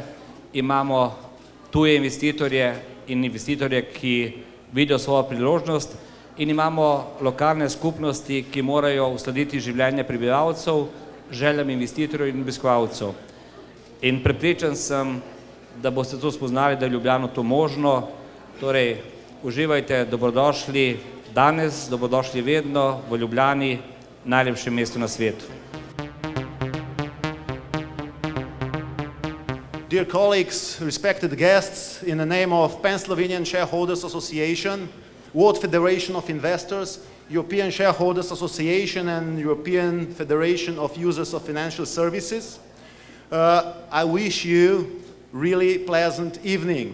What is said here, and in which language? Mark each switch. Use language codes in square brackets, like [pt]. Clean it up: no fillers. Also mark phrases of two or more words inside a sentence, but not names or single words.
[sl] Imamo tuje investitorje in investitorje, ki vidijo svojo priložnost, in imamo lokalne skupnosti, ki morajo uskladiti življenje prebivalcev, željam investitorjev in obiskovalcev. In prepričan sem, da boste to spoznali, da je Ljubljano to možno. Torej, uživajte, dobrodošli danes, dobrodošli vedno v Ljubljani, najlepšem mestu na svetu. [en] Dear colleagues, respected guests, in the name of Pan-Slovenian Shareholders Association, World Federation of Investors, European Shareholders Association and European Federation of Users of Financial Services, I wish you really pleasant evening.